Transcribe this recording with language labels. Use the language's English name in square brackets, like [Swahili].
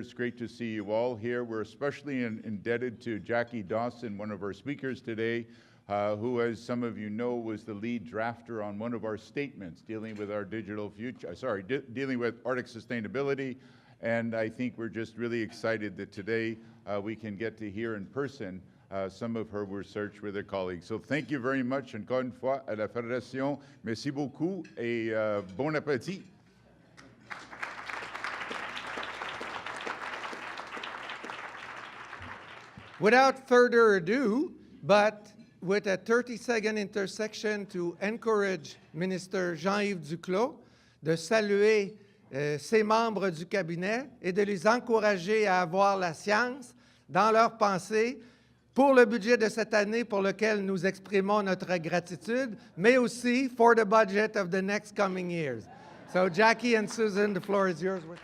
[English] It's great to see you all here. We're especially indebted to Jackie Dawson, one of our speakers today, who, as some of you know, was the lead drafter on one of our statements dealing with our digital future, dealing with Arctic sustainability. And I think we're just really excited that today we can get to hear in person some of her research with her colleagues. So thank you very much [French] encore une fois à la Fédération. Merci beaucoup et bon appétit. [English] Without further ado, but with a 30-second intersection to encourage Minister Jean-Yves Duclos [French] de saluer ses membres du cabinet et de les encourager à avoir la science dans leurs pensées pour le budget de cette année pour lequel nous exprimons notre gratitude, mais aussi [English] for the budget of the next coming years. So Jackie and Susan, the floor is yours.